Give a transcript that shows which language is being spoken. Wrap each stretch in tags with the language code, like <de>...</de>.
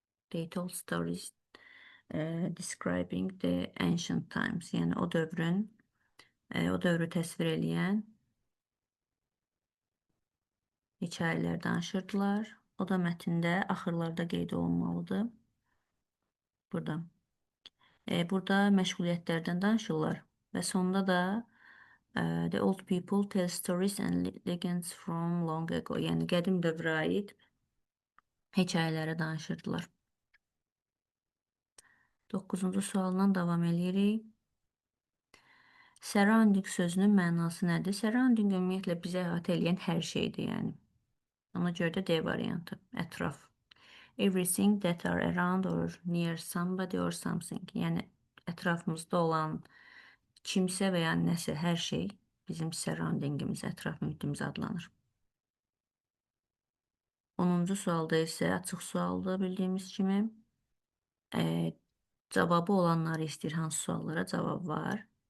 <en>They told stories describing the ancient times.</en> <az>Yəni o dövrü təsvir eləyən hekayələr danışırdılar. O da mətndə axırlarda qeyd olunmalıdır. Burada.</az> <en>Burada məşğuliyyətlərdən danışırlar və sonda da the old people tell stories and legends from long ago.</en> <az>Yəni qədim dövrə aid hekayələri danışırdılar. 9-cu sualdan davam edirik. Surrounding sözünün mənası nədir? Surrounding ümumiyyətlə bizə əhatə edən hər şeydir, yəni. Ona görə də D variantı, ətraf.</az> <en>Everything that are around or near somebody or something.</en> <az>Yəni ətrafımızda olan kimsə və ya nəsə, hər şey bizim surroundingimiz, ətraf mühitimiz adlanır. 10-cu sualda isə açıq sualda bildiyimiz kimi cavabı olanları istəyir, hansı suallara cavab var.</az>